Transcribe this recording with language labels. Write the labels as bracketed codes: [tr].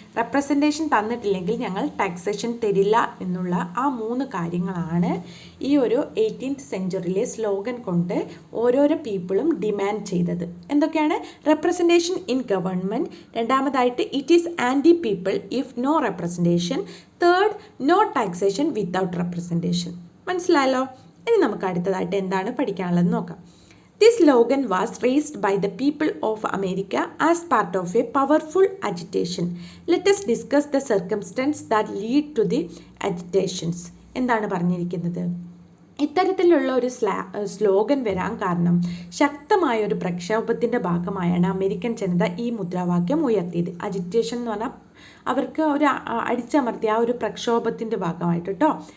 [ml] Representation തന്നിട്ടില്ലെങ്കിൽ ഞങ്ങൾ taxation തരില്ല എന്നുള്ള ആ മൂന്ന് കാര്യങ്ങളാണ് ഈ ഒരു 18th centuryയിലെ സ്ലോഗൻ കൊണ്ട് ഓരോരോ പീപ്പിളും ഡിമാൻഡ് ചെയ്തത്. എന്തൊക്കെയാണ്? [en] representation in government, [ml] രണ്ടാമതായിട്ട് [en] It is anti people if no representation, third no taxation without representation. [ml] മനസ്സിലായല്ലോ? ഇനി നമുക്ക് അടുത്തതായിട്ട് എന്താണ് പഠിക്കാനുള്ളത് നോക്കാം. [en] This slogan was raised by the people of America as part of a powerful agitation. Let us discuss the circumstances that lead to the agitations. [ml] എന്താണ് പറഞ്ഞിരിക്കുന്നത്? ഇത്തരത്തിലുള്ള ഒരു സ്ലോഗൻ വരാൻ കാരണം ശക്തമായ ഒരു പ്രക്ഷോഭത്തിൻ്റെ ഭാഗമായാണ് അമേരിക്കൻ ജനത ഈ മുദ്രാവാക്യം ഉയർത്തിയത്. അജിറ്റേഷൻ എന്ന് പറഞ്ഞാൽ അവർക്ക് ഒരു അടിച്ചമർത്തിയ ആ ഒരു പ്രക്ഷോഭത്തിൻ്റെ ഭാഗമായിട്ട് കേട്ടോ.